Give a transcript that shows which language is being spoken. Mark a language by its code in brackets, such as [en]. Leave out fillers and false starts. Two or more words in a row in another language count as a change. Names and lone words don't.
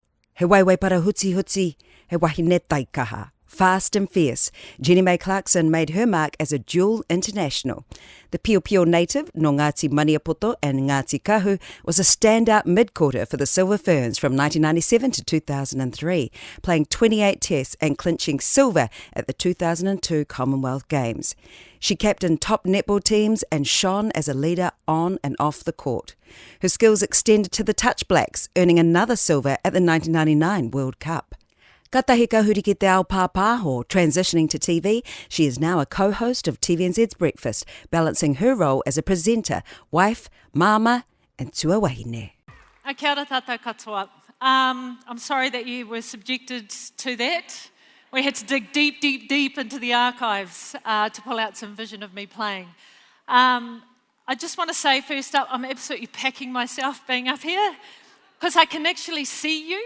[mi] He waiwai para hutsi hutsi, he wahine taikaha. [en] Fast and fierce, Jenny May Clarkson made her mark as a dual international. The Pio Pio native, no Ngāti Maniapoto and Ngāti Kahu, was a standout mid-quarter for the Silver Ferns from 1997 to 2003, playing 28 tests and clinching silver at the 2002 Commonwealth Games. She captained top netball teams and shone as a leader on and off the court. Her skills extended to the Touch Blacks, earning another silver at the 1999 World Cup. [mi] Ka tahi ka huri ki te ao pāpāho, [en] transitioning to TV, she is now a co-host of TVNZ's Breakfast, balancing her role as a presenter, wife, mama, and [mi] tua wahine. Kia ora tātou katoa. [en] I'm sorry that you were subjected to that. We had to dig deep into the archives to pull out some vision of me playing. I just want to say first up, I'm absolutely packing myself being up here because I can actually see you.